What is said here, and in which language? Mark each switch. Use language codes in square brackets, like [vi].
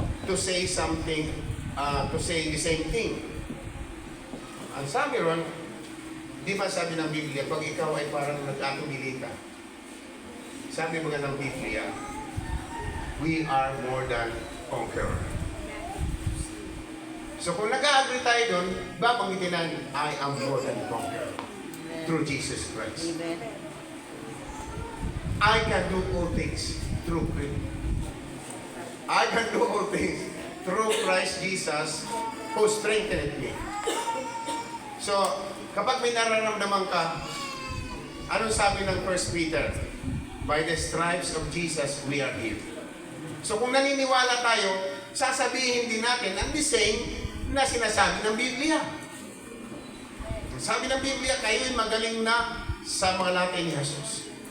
[en] To say something, to say the same thing. [tl] Ang sabi ron, di ba sabi ng Biblia, pag ikaw ay parang nag-atubili ka, sabi mga ng Biblia, [en] we are more than conqueror. [tl] So kung nag-agree tayo doon, babanggitin natin, [en] I am more than conqueror through Jesus Christ. I can do all things through Christ. I can do all things through Christ Jesus who strengthened me. [tl] So, kapag may nararamdaman ka, anong sabi ng 1 Peter? [en] By the stripes of Jesus, we are healed. [tl] So kung naniniwala tayo, sasabihin din natin ang the same na sinasabi ng Biblia. Sabi ng Biblia, kayo'y magaling na sa mga latay ni Jesus.